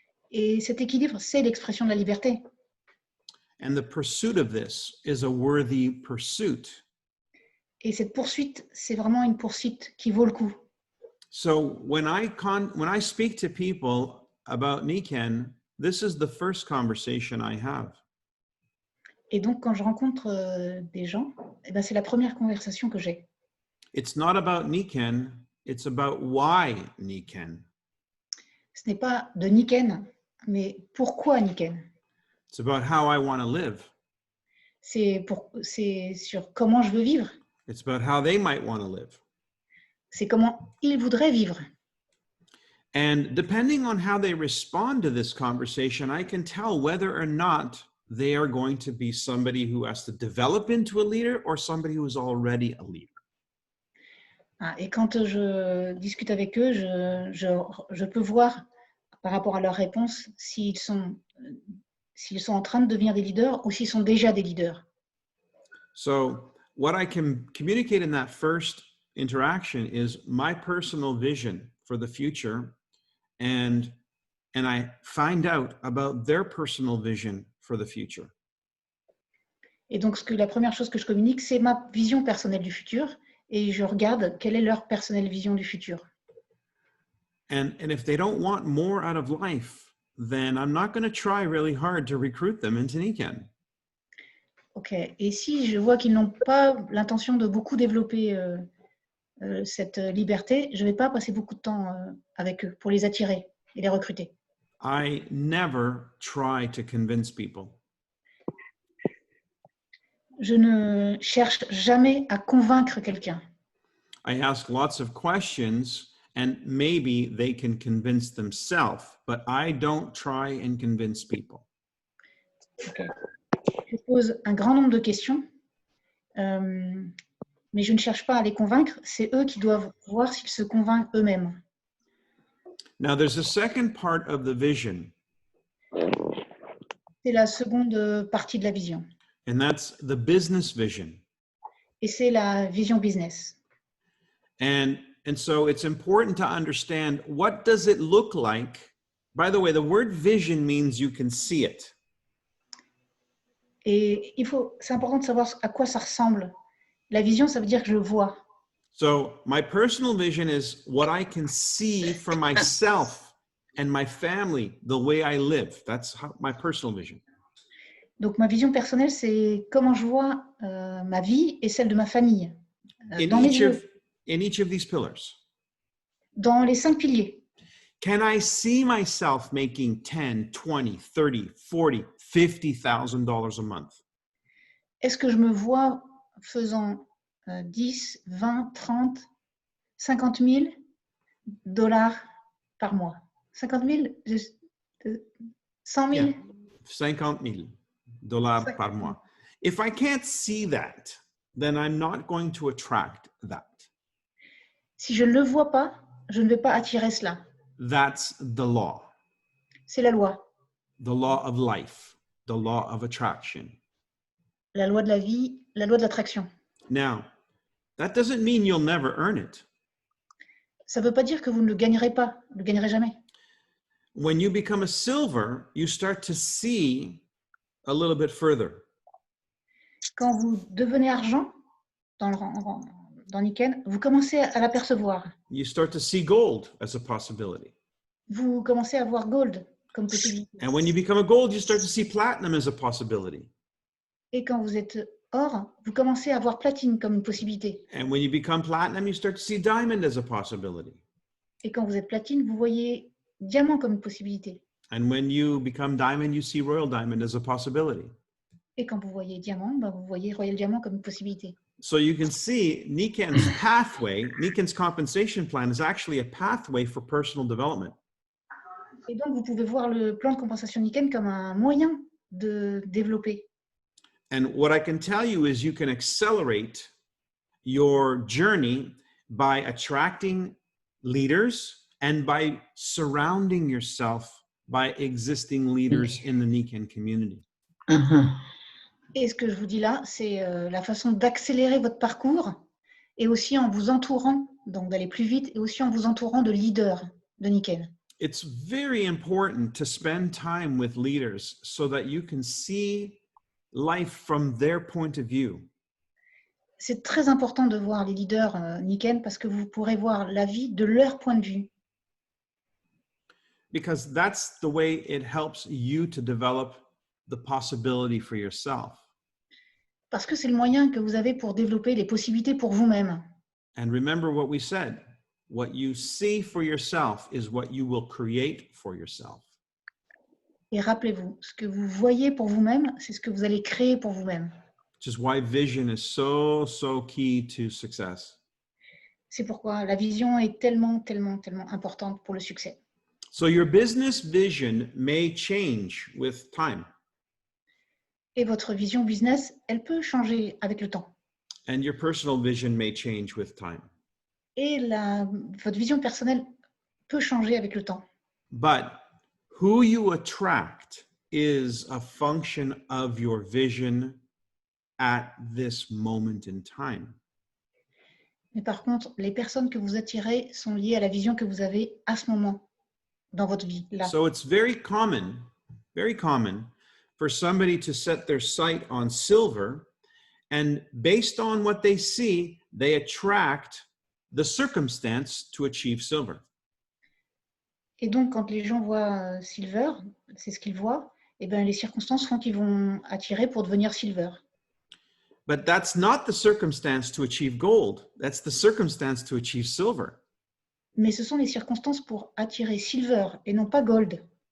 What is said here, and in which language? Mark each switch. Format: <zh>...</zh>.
<fr>Et cet équilibre, c'est l'expression de la liberté.</fr> <en>And the pursuit of this is a worthy pursuit.</en> <fr>Et cette poursuite, c'est vraiment une poursuite qui vaut le coup.</fr> <en>So when I speak to people about Niken, this is the first conversation I have.</en> <fr>Et donc, quand je rencontre des gens, eh ben, c'est la première conversation que j'ai.</fr> <en>It's not about Niken, it's about why Niken.</en> <fr>Ce n'est pas de Niken, mais pourquoi Niken?</fr> <en>It's about how I want to live.</en> <fr>C'est sur comment je veux vivre.</fr> <en>It's about how they might want to live.</en> <fr>C'est comment ils voudraient vivre.</fr> <en>And depending on how they respond to this conversation, I can tell whether or not they are going to be somebody who has to develop into a leader or somebody who is already a leader.</en> <fr>Ah, et quand je discute avec eux, je peux voir par rapport à leurs réponses s'ils sont en train de devenir des leaders ou s'ils sont déjà des leaders.</fr> <en>So what I can communicate in that first interaction is my personal vision for the future, and I find out about their personal vision for the future.</en> <fr>Et donc, la première chose que je communique, c'est ma vision personnelle du futur et je regarde quelle est leur personnelle vision du futur.</fr> <en>And if they don't want more out of life, then I'm not going to try really hard to recruit them into Niken. Ok.</en> <fr>Et si je vois qu'ils n'ont pas l'intention de beaucoup développer cette liberté, je ne vais pas passer beaucoup de temps avec eux pour les attirer et les recruter.</fr> <en>I never try to convince people.</en> <fr>Je ne cherche jamais à convaincre quelqu'un.</fr> <en>I ask lots of questions and maybe they can convince themselves, but I don't try and convince people. Okay.</en> <fr>Je pose un grand nombre de questions, mais je ne cherche pas à les convaincre. C'est eux qui doivent voir s'ils se convainquent eux-mêmes.</fr> <en>Now, there's a second part of the vision,</en> <fr>C'est la seconde partie de la vision.</fr> <en>and that's the business vision.</en> <fr>Et c'est la vision business.</fr> <en>And so it's important to understand, what does it look like? By the way, the word vision means you can see it.</en> <fr>Et c'est important de savoir à quoi ça ressemble. La vision, ça veut dire que je vois.</fr> <en>So my personal vision is what I can see for myself and my family, the way I live. That's my personal vision.</en> <fr>Donc ma vision personnelle, c'est comment je vois ma vie et celle de ma famille. Dans</fr> <en>In each of these pillars.</en> <fr>Dans les 5 piliers.</fr> <en>Can I see myself making 10, 20, 30, 40, $50,000 a month?</en> <fr>Est-ce que je me vois faisant 10, 20, 30, 50 000 dollars par mois? 50 000? 100 000? Yeah, $50,000 par mois.</fr> <en>If I can't see that, then I'm not going to attract that.</en> <fr>Si je ne le vois pas, je ne vais pas attirer cela.</fr> <en>That's the law.</en> <fr>C'est la loi.</fr> <en>The law of life, the law of attraction.</en> <fr>La loi de la vie, la loi de l'attraction.</fr> <en>Now, that doesn't mean you'll never earn it.</en> <fr>Ça ne veut pas dire que vous ne le gagnerez pas, ne le gagnerez jamais.</fr> <en>When you become a silver, you start to see a little bit further.</en> <fr>Quand vous devenez argent dans Niken, vous commencez à l'apercevoir.</fr> <en>You start to see gold as a possibility.</en> <fr>Vous commencez à voir gold comme possibilité.</fr> <en>And when you become a gold, you start to see platinum as a possibility.</en> <fr>Et quand vous êtes or, vous commencez à voir platine comme une possibilité.</fr> <en>And when you become platinum, you start to see diamond as a possibility.</en> <fr>Et quand vous êtes platine, vous voyez diamant comme une possibilité.</fr> <en>And when you become diamond, you see royal diamond as a possibility.</en> <fr>Et quand vous voyez diamant, vous voyez royal diamant comme une possibilité.</fr> <en>So you can see Niken's pathway, Niken's compensation plan is actually a pathway for personal development.</en> <fr>Et donc, vous pouvez voir le plan de compensation Niken comme un moyen de développer.</fr> <en>And what I can tell you is you can accelerate your journey by attracting leaders and by surrounding yourself by existing leaders in the Niken community.</en> <fr>Et ce que je vous dis là, c'est la façon d'accélérer votre parcours et aussi en vous entourant, donc d'aller plus vite, et aussi en vous entourant de leaders de Niken.</fr> <en>It's very important to spend time with leaders so that you can see life from their point of view.</en> <fr>C'est très important de voir les leaders Niken parce que vous pourrez voir la vie de leur point de vue.</fr> <en>Because that's the way it helps you to develop the possibility for yourself.</en> <fr>Parce que c'est le moyen que vous avez pour développer les possibilités pour vous-même.</fr> <en>And remember what we said, what you see for yourself is what you will create for yourself.</en> <fr>Et rappelez-vous, ce que vous voyez pour vous-même, c'est ce que vous allez créer pour vous-même.</fr> <en>Which is why vision is so key to success.</en> <fr>C'est pourquoi la vision est tellement importante pour le succès.</fr> <en>So your business vision may change with time,</en> <fr>Et votre vision business, elle peut changer avec le temps.</fr> <en>and your personal vision may change with time.</en> <fr>Et votre vision personnelle peut changer avec le temps.</fr> <en>But who you attract is a function of your vision at this moment in time.</en> <fr>Mais par contre, les personnes que vous attirez sont liées à la vision que vous avez à ce moment dans votre vie, là.</fr> <en>So it's very common for somebody to set their sight on silver, and based on what they see, they attract the circumstance to achieve silver.</en> <fr>Et donc, quand les gens voient silver, c'est ce qu'ils voient, et bien les circonstances font qu'ils vont attirer pour devenir silver.</fr> <en>But that's not the circumstance to achieve gold. That's the circumstance to achieve silver.</en> <fr>Mais ce sont les circonstances pour attirer silver et non pas gold.</fr>